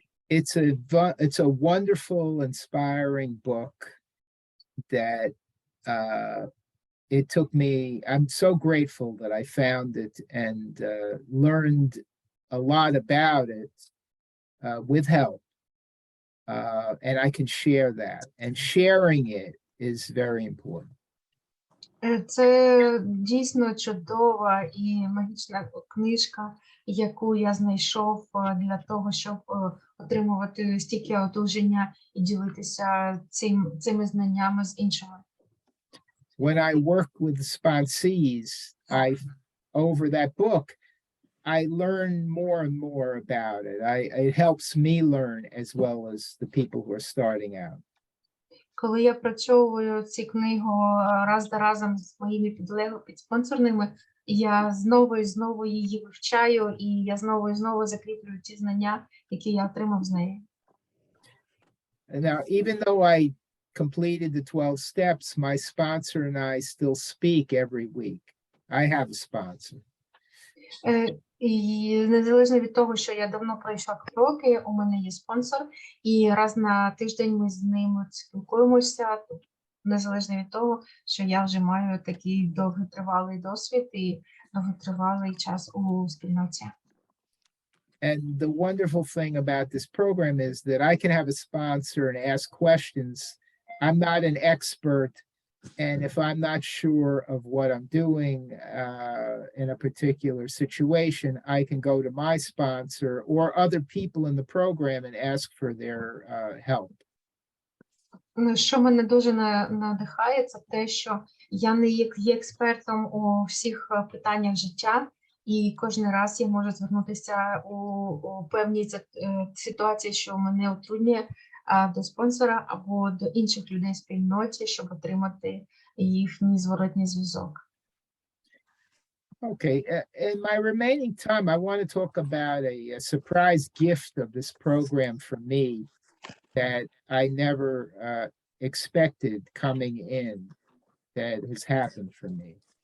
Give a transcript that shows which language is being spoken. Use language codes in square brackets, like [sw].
[en] It's a wonderful, inspiring book that it took me. I'm so grateful that I found it and learned a lot about it with help, and I can share that. And sharing it is very important. [uk] Це дійсно чудова і магічна книжка, яку я знайшов для того, щоб отримувати стільки одужання і ділитися цими знаннями з іншими. [en] When I work with the sponsees, over that book, I learn more and more about it. It helps me learn as well as the people who are starting out. [uk] Коли я працьовую цю книгу раз за разом з моїми підспонсорними, я знову і знову її вивчаю, і я знову і знову закріплюю ті знання, які я отримав з неї. [en] And now, even though I completed the 12 steps, my sponsor and I still speak every week. I have a sponsor. [uk] І незалежно від того, що я давно пройшла кроки, у мене є спонсор, і раз на тиждень ми з ним спілкуємося, незалежно від того, що я вже маю такий довготривалий досвід і довготривалий час у спільноті. [en] And the wonderful thing about this program is that I can have a sponsor and ask questions. I'm not an expert, and if I'm not sure of what I'm doing in a particular situation, I can go to my sponsor or other people in the program and ask for their help. [uk] Що мене дуже надихає, це те, що я не є експертом у всіх питаннях життя, і кожен раз я можу звернутися у певній ситуації, що мене утруднює, до спонсора або до інших людей в спільноті, щоб отримати їхній зворотній зв'язок. [en] Okay, in my remaining time, I want to talk about a surprise gift of this program for me that I never expected coming in, that has happened for me.